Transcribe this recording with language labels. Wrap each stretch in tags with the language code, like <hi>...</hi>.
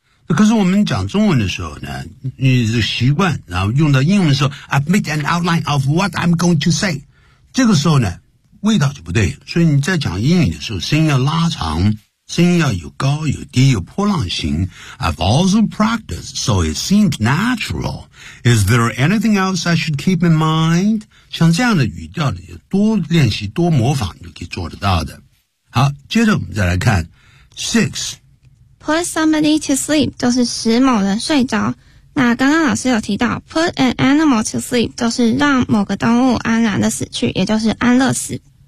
<zh>可是我们讲中文的时候呢，你是习惯，然后用到英文的时候 ，</zh> <en>I've made an outline of what I'm going to say，</en> <zh>这个时候呢，味道就不对。所以你在讲英语的时候，声音要拉长，声音要有高有低，有波浪形。</zh> <en>I've also practiced, so it seems natural. Is there anything else I should keep in mind？</en> <zh>像这样的语调呢，多练习，多模仿，就可以做得到的。好，接着我们再来看 six。 Put somebody to sleep 就是使某人睡着。那刚刚老师有提到 ，put an animal to sleep 就是让某个动物安然的死去，也就是安乐死。</zh>